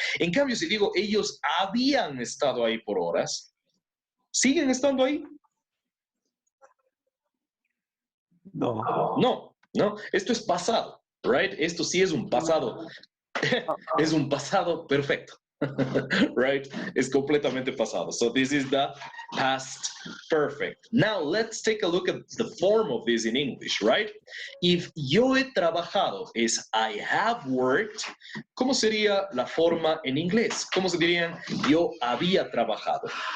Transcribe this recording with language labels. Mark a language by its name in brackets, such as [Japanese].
[Spanish] En cambio, si digo ellos habían estado ahí por horas, ¿siguen estando ahí? No, esto es pasado, right? Esto sí es un pasado, es un pasado perfecto, right? Es completamente pasado. [English] So this is the past perfect. Now let's take a look at the form of this in English, right? [Spanish] If yo he trabajado es [English] I have worked, [Spanish] ¿cómo sería la forma en inglés? ¿Cómo se dirían yo había trabajado?